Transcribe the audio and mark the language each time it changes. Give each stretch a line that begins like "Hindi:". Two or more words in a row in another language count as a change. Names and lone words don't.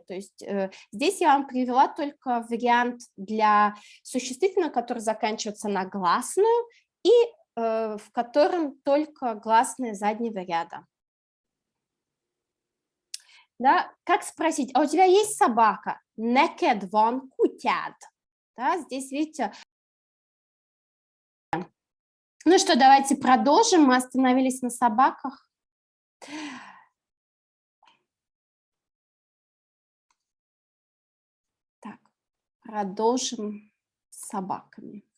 Russian: То есть здесь я вам привела только вариант для существительного, который заканчивается на гласную, и в котором только гласные заднего ряда. Да? Как спросить, а у тебя есть собака?
Hungarian: Neked van kutyád.
Russian: Да? Здесь, видите. Ну что, давайте продолжим. Мы остановились на собаках. Так, продолжим с собаками.